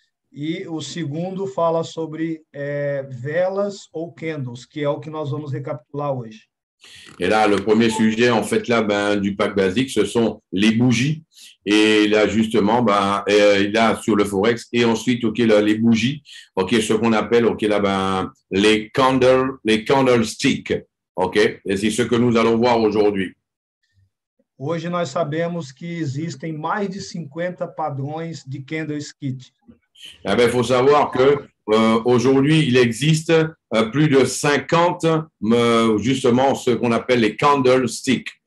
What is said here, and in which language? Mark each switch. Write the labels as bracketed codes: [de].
[pt] E o segundo fala sobre velas ou candles, que é o que nós vamos recapitular hoje. [fr] Et là, le premier sujet, en fait, là, ben, du pack basique, ce sont les bougies. Et là, justement, ben, là, sur le Forex. Et ensuite, OK, là, les bougies, OK, ce qu'on appelle, OK, là, ben, les candlesticks. OK? Et c'est ce que nous allons voir aujourd'hui. [pt] Hoje nós sabemos que existem mais de 50 padrões de candlestick. [fr] Eh ben, faut savoir que Aujourd'hui, il existe plus de 50, justement, ce qu'on appelle les candlesticks.